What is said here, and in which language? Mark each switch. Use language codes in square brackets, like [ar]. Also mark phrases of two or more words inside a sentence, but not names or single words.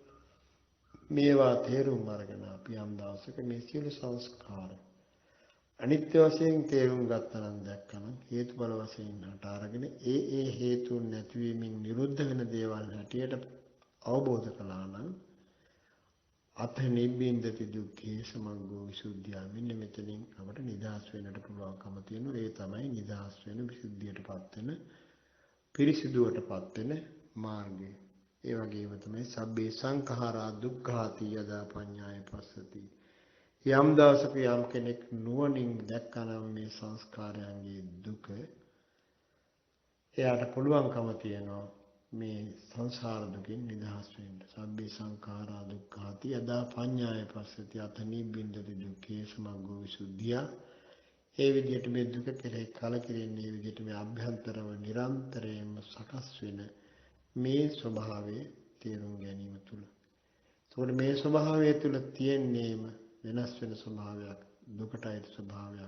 [si] මේවා තේරුම් අරගෙන අපි යම් දවසක මේ සියලු සංස්කාර අනිත්‍ය වශයෙන් තේරුම් ගත්තා නම් දැක්කම හේතුඵල වශයෙන් හට අරගෙන ඒ හේතුන් නැතිවීමෙන් නිරුද්ධ වෙන දේවල් හැටියට අවබෝධ කළා නම් [pi] අත නිබ්බින්දති දුක්ඛේ සමග්ගෝ විසුද්ධිය. [si] මෙන්න මෙතනින් අපට නිදහස් වෙන්නට පුළුවන්කම තියෙනවා. ඒ තමයි නිදහස් වෙන, විසුද්ධියටපත් වෙන, පිරිසිදුවටපත් වෙන මාර්ගය. ඒ වගේම තමයි [pi] සබ්බේ සංඛාරා දුක්ඛාති යදා පඤ්ඤාය පස්සති. [si] යම් දවසක යම් කෙනෙක් නුවණින් දැක්කනම් මේ සංස්කාරයන්ගේ දුක, එයාට පුළුවන්කම තියෙනවා මේ සංසාර දුකින් නිදහස් වෙන්න. [pi] සබ්බේ සංඛාරා දුක්ඛාති යදා පඤ්ඤාය පස්සති අත නිබ්බින්දති දුක්ඛේ සමග්ගෝ විසුද්ධිය. [si] ඒ විදිහට මේ දුක කෙරෙහි කලකිරෙන්නේ, මේ විදිහට මේ අභ්‍යන්තරව නිරන්තරයෙන්ම සකස් වෙන මේ ස්වභාවය තේරුම් ගැනීම තුල. ඒකට මේ ස්වභාවය තුල තියෙන්නේම වෙනස් වෙන ස්වභාවයක්, දුකට අයිති ස්වභාවයක්.